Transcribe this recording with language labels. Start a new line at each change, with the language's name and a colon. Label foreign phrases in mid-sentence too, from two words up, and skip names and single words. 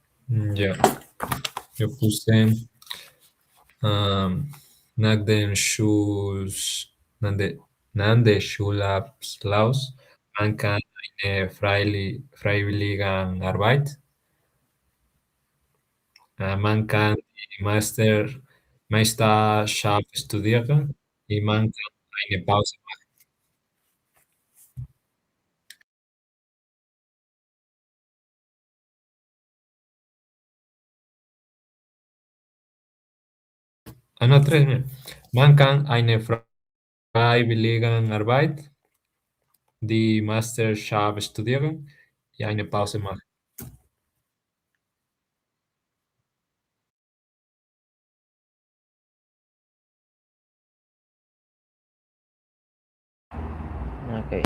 Spanish: Ya, yo puse
German: nach den nach den Schulabschluss, man kann eine Freiwilligenarbeit, man kann die Meisterschaft studieren und man kann eine Pause machen.
Spanish: No, tres, mira.
German: Man kann eine Freiwilligenarbeit, die Meisterschaft studieren und eine Pause machen.
Spanish: Ok.